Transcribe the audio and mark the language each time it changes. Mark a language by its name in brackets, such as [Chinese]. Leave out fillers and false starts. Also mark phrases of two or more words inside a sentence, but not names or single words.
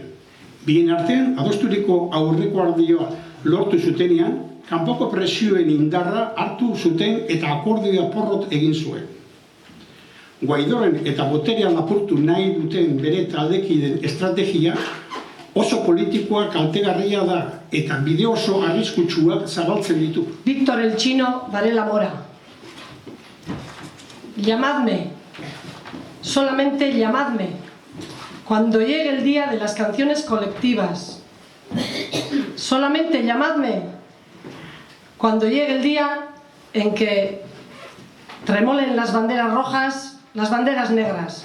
[Basque] Bien artean, adosturiko aurreko ardioa lortu zutenean, kanpoko presioen indarra hartu zuten eta akordioa porrot egin zuen. Guaidoren eta boterean apurtu nahi duten bere taldekideen estrategia oso politikoa kaltegarria da eta bide oso arriskutsuak zabaltzen ditu. [Spanish] Víctor el Chino Varela Mora. Llamadme, solamente llamadme, cuando llegue el día de las canciones colectivas. Solamente llamadme cuando llegue el día en que tremolen las banderas rojas, las banderas negras.